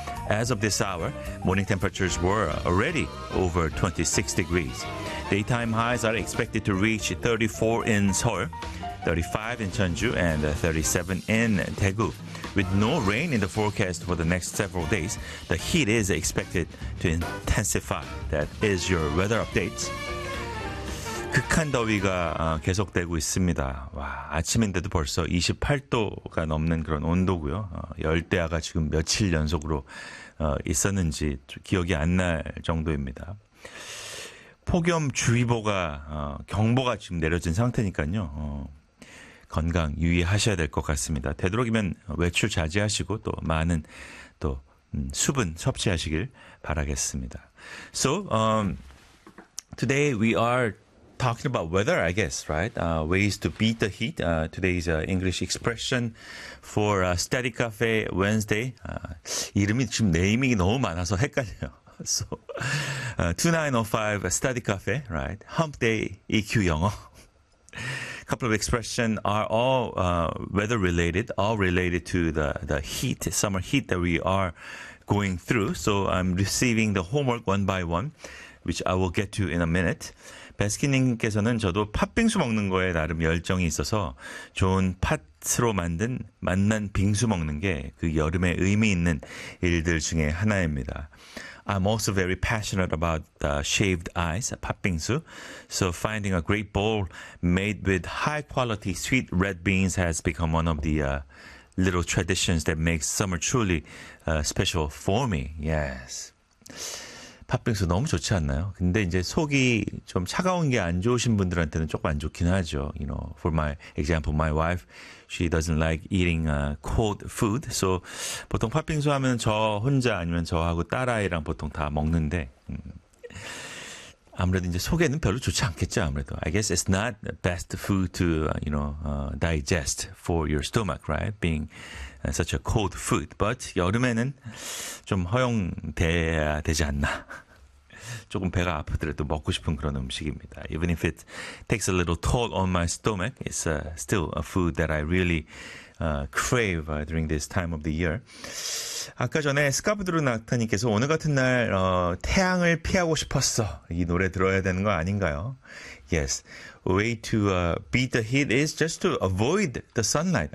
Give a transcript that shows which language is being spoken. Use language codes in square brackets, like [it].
[en] As of this hour, morning temperatures were already over 26 degrees. Daytime highs are expected to reach 34 in Seoul, 35 in Jeonju, and 37 in Daegu. With no rain in the forecast for the next several days, the heat is expected to intensify. That is your weather updates. [ko] 극한 더위가 계속되고 있습니다. 와, 아침인데도 벌써 28도가 넘는 그런 온도고요. 열대야가 지금 며칠 연속으로 있었는지 기억이 안 날 정도입니다. 폭염주의보가 경보가 지금 내려진 상태니까요. 건강 유의하셔야 될 것 같습니다. 되도록이면 외출 자제하시고 또 많은 또 수분 섭취하시길 바라겠습니다. [en] So, today we are talking about weather, I guess, right? Ways to beat the heat. Today's English expression for Study Cafe Wednesday. [ko] 이름이 지금 네이밍이 너무 많아서 헷갈려요. [en] So, 2905 Study Cafe, right? Hump Day EQ 영어. Couple of expressions are all weather related, all related to the heat, summer heat that we are going through. So I'm receiving the homework one by one, which I will get to in a minute. [ko] 베스킨님께서는 저도 팥빙수 먹는 거에 나름 열정이 있어서 좋은 팥으로 만든 맛난 빙수 먹는 게 그 여름에 의미 있는 일들 중에 하나입니다. [en] I'm also very passionate about shaved ice, 팥빙수. So finding a great bowl made with high quality sweet red beans has become one of the little traditions that makes summer truly special for me. Yes. [ko] 팥빙수 너무 좋지 않나요? 근데 이제 속이 좀 차가운 게 안 좋으신 분들한테는 조금 안 좋긴 하죠. [en] You know, for my example, my wife, she doesn't like eating cold food. [ko] So 보통 팥빙수 하면 저 혼자 아니면 저하고 딸아이랑 보통 다 먹는데 아무래도 이제 속에는 별로 좋지 않겠죠, 아무래도. [en] I guess it's not the best food to, you know, digest for your stomach, right? Being such a cold food. [ko] But 여름에는 좀 허용돼야 되지 않나. 조금 배가 아프더라도 먹고 싶은 그런 음식입니다. [en] Even if it takes a little toll on my stomach, it's still a food that I really crave during this time of the year. [ko] 아까 전에 스카브드루 낙타님께서 오늘 같은 날 태양을 피하고 싶었어. 이 노래 들어야 되는 거 아닌가요? [en] Yes. Way to beat the heat is just to avoid the sunlight.